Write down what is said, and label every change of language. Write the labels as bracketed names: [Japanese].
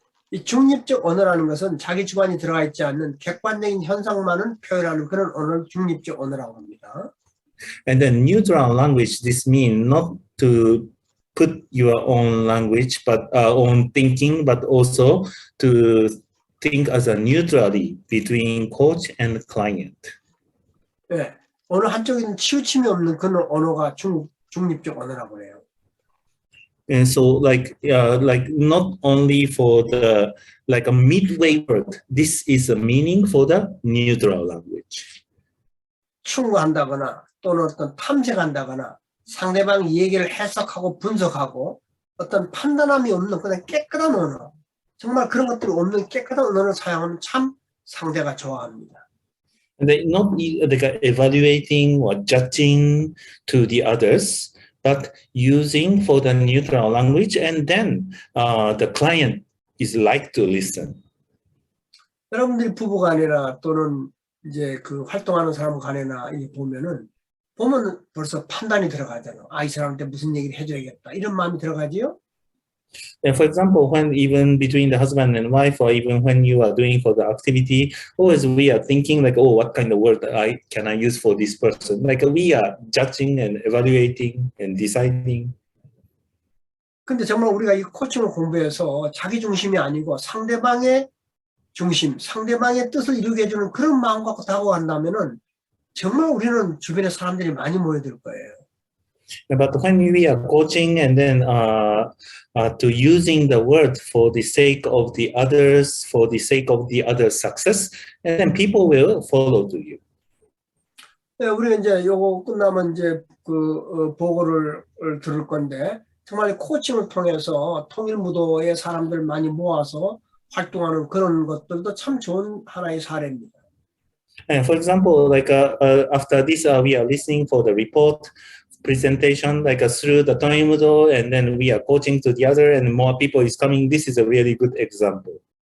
[Korean] 이 중립적 언어라는 것은 자기 주관이 들어가 있지 않는 객관적인 현상만을 표현하는 그런 언어를 중립적 언어라고 합니다. [English] And then neutral language, this means not to put your own language, but own thinking, but also to think as a neutrality between coach and client. [Korean] 네, 어느 한쪽에는 치우침이 없는 그런 언어가 중립적 언어라고 해요. [English] And so like not only for the like a midway word, this is a meaning for the neutral language. [Korean] 충고한다거나 또는 어떤 탐색한다거나 상대방 얘기를 해석하고 분석하고 어떤 판단함이 없는 그냥 깨끗한 언어, 정말 그런 것들이 없는 깨끗한 언어를 사용하면 참 상대가 좋아합니다. [English] And they not like evaluating or judging to the others, but using for the neutral language, and then the client is like to listen. [Korean] 여러분들이 부부간이나 또는 이제 그 활동하는 사람 간에나 보면 벌써 판단이 들어가잖아. 아, 이 사람한테 무슨 얘기를 해줘야겠다. 이런 마음이 들어가지요. [English] And for example, when even between the husband and wife, or even when you are doing for the activity, always we are thinking like, oh, what kind of word can I use for this person? Like we are judging and evaluating and deciding. [Korean] 근데 정말 우리가 이 코칭을 공부해서 자기 중심이 아니고 상대방의 중심, 상대방의 뜻을 이루게 해주는 그런 마음 갖고 다가간다면은 정말 우리는 주변에 사람들이 많이 모여들 거예요. [English] But when we are coaching and then to using the word for the sake of the others, for the sake of the other's success, and then people will follow to you. [Korean] 네, 우리 이제 요거 끝나면 이제 보고를 들을 건데 정말 코칭을 통해서 통일무도의 사람들 많이 모아서 활동하는 그런 것들도 참 좋은 하나의 사례입니다. [English] And for example, like after this, we are listening for the report presentation, like through the Toimudo, and then we are coaching to the other, and more people is coming. This is a really good example.